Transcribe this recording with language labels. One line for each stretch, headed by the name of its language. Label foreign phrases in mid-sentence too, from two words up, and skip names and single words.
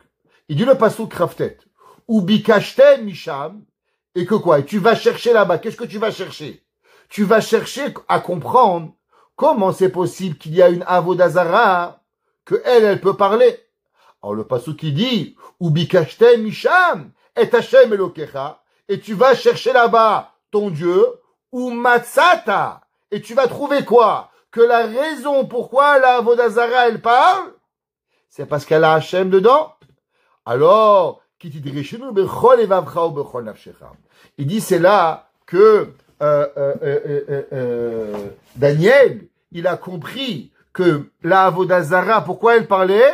French: Il dit le pasouk Raftet.
Hebrew: ובקשתם משם,
French: et que quoi? Et tu vas chercher là-bas. Qu'est-ce que tu vas chercher? Tu vas chercher à comprendre comment c'est possible qu'il y a une
Hebrew: עבודה זרה,
French: que elle peut parler. Alors le pasuk qui dit,
Hebrew: ובקשתם משם את ה' אלקיך,
French: et tu vas chercher là-bas ton Dieu,
Hebrew: ומצאת,
French: et tu vas trouver quoi? Que la raison pourquoi la
Hebrew: עבודה זרה
French: elle parle, c'est parce qu'elle a Hashem dedans. Alors, il dit c'est là que Daniel, il a compris que la
Hebrew: עבודה זרה,
French: pourquoi elle parlait?